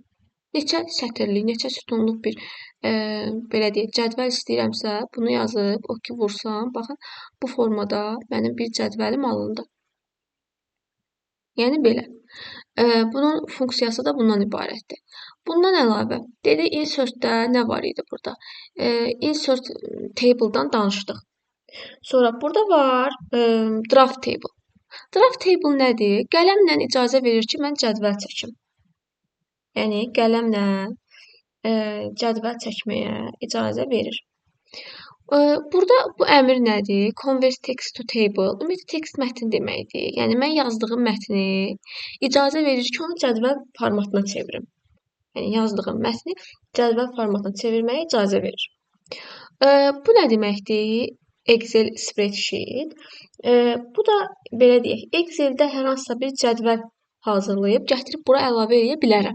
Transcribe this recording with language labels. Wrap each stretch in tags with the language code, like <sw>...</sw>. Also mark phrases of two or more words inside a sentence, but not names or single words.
<az>Neçə sətirli, neçə sütunluq bir belə deyək, cədvəl istəyirəmsə, bunu yazıb, o ki vursam, baxın, bu formada mənim bir cədvəlim alındı. Yəni belə. Bunun funksiyası da bundan ibarətdir. Bundan əlavə, dedik insertdə nə var idi burada?</az> <en>Insert table-dan</en> <az>danışdıq. Sonra burada var</az> <en>draft table. Draft table</en> <az>nədir? Qələmlə icazə verir ki, mən cədvəl çəkim. Yəni, qələmlə cədvəl çəkməyə icazə verir. Burada bu əmr nədir?</az> <en>Convert text to table.</en> <az>Ümumiyyətlə, text mətn deməkdir. Yəni, mən yazdığım mətni icazə verir ki, onu cədvəl formatına çevirim. Yəni, yazdığım mətni cədvəl formatına çevirməyə icazə verir. Bu nə deməkdir?</az> <en>Excel spreadsheet.</en> <az>Bu da, belə deyək, Exceldə hər hansısa bir cədvəl hazırlayıb, gətirib bura əlavə edə bilərəm.</az>